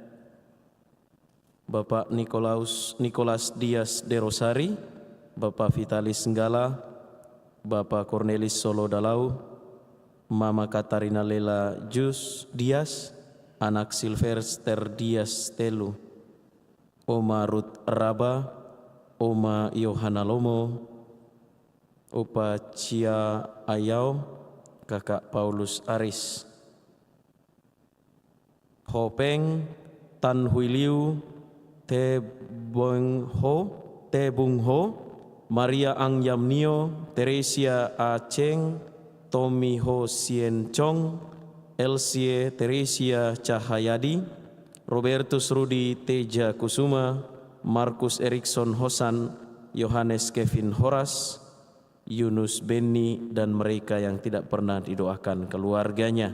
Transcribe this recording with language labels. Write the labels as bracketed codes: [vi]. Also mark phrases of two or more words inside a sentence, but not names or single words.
[id] Bapak Nicolas Dias de Rosari, Bapak Vitalis Senggala, Bapak Cornelis Solo Dalau, Mama Katarina Lela Dias, anak Silvester Dias Telu, Oma Ruth Raba, Oma Yohana Lomo, Opa Cia Ayau, Kakak Paulus Aris, Hopeng, Tan Huiliu, Te Bung Ho, Maria Ang Yamnio, Teresia A Cheng, Tommy Ho Sien Chong, Elsie Teresia Cahayadi, Robertus Rudi Teja Kusuma, Markus Erikson Hosan, Yohanes Kevin Horas, Yunus Benny, dan mereka yang tidak pernah didoakan keluarganya.